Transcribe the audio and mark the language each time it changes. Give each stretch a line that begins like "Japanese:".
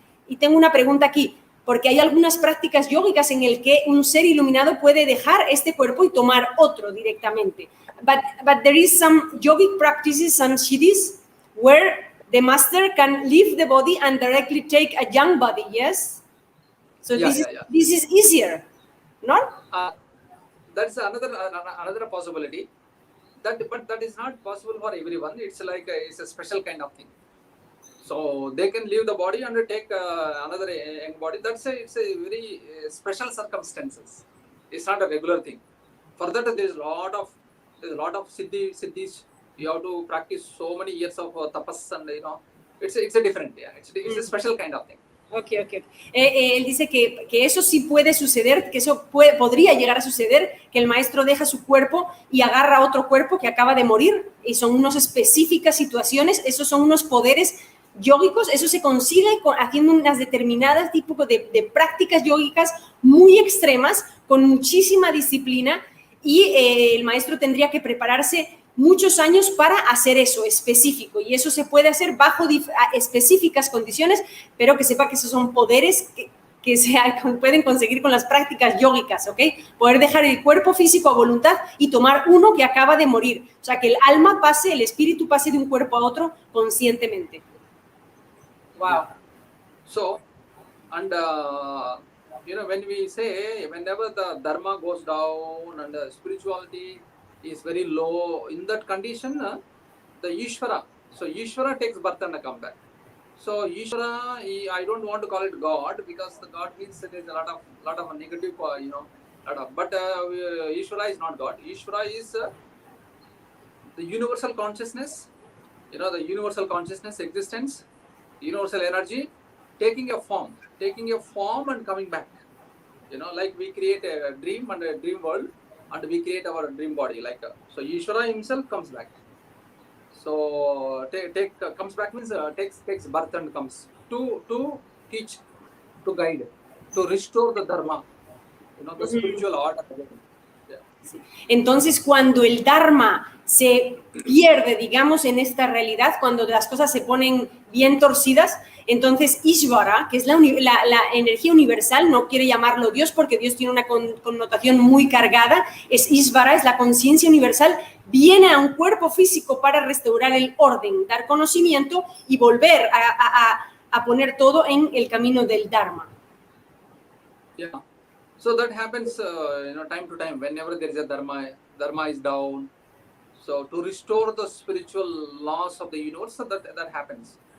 Spanish: Y tengo una pregunta aquí, porque hay algunas prácticas yógicas en el que un ser iluminado puede dejar este cuerpo y tomar otro directamente.
English: But there is some yogic practices, some siddhis, where the master can leave the body and directly take a young body, yes? So this is easier, no? That's another possibility. But that is not possible for everyone. It's like it's a special kind of thing. So they can leave the body and take another young body. It's a very special circumstances. It's not a regular thing. For that, there's a lot of siddhis. You have to practice so many years of tapas, and it's a different. Yeah, it's a special kind of thing. Okay.
Spanish: Él dice que eso sí puede suceder, que eso podría llegar a suceder, que el maestro deja su cuerpo y agarra otro cuerpo que acaba de morir, y son unas específicas situaciones, esos son unos poderes yógicos, eso se consigue haciendo unas determinadas tipos de prácticas yógicas muy extremas, con muchísima disciplina, y el maestro tendría que prepararse muchos años para hacer eso específico, y eso se puede hacer bajo específicas condiciones, pero que sepa que esos son poderes que se pueden conseguir con las prácticas yógicas, ¿ok? Poder dejar el cuerpo físico a voluntad y tomar uno que acaba de morir, o sea, que el alma pase, el espíritu pase de un cuerpo a otro conscientemente.
English: Wow. Yeah. So, and when we say, whenever the dharma goes down and the spirituality is very low, in that condition, the Ishvara, so Ishvara takes birth and come back. So Ishvara, I don't want to call it God, because the God means there is a lot of negative, but Ishvara is not God. Ishvara is the universal consciousness, the universal consciousness, existence, universal energy, taking a form and coming back. Like we create a dream and a dream world, and we create our dream body. So Ishvara himself comes back. So comes back means takes birth and comes to teach, to guide, to restore the dharma, the spiritual order. Yeah.
Spanish: Entonces, cuando el dharma se pierde, digamos, en esta realidad, cuando las cosas se ponen bien torcidas, entonces Ishvara, que es la energía universal, no quiere llamarlo Dios porque Dios tiene una connotación muy cargada, es Ishvara, es la conciencia universal, viene a un cuerpo físico para restaurar el orden, dar conocimiento y volver a poner todo en el camino del dharma.
English: Yeah. So that happens, time to time. Whenever there is a dharma is down. So to restore the spiritual laws of the universe, so that happens.